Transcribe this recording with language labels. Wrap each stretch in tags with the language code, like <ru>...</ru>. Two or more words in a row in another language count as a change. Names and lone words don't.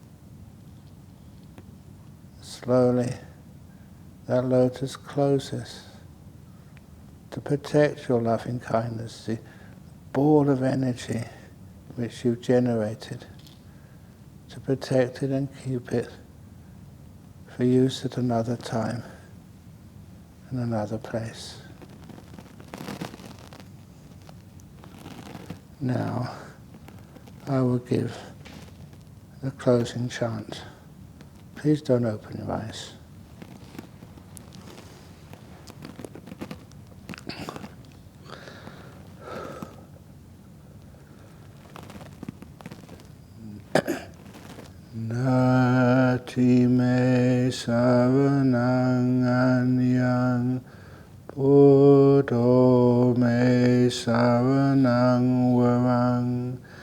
<en>Slowly, that lotus closes to protect your loving kindness, the ball of energy which you've generated, to protect it and keep it for use at another time in another place. Now, I will give the closing chant. Please don't open your eyes.</en> <pi>Nati me saranang anyang, Buddho me saranang varang,</pi>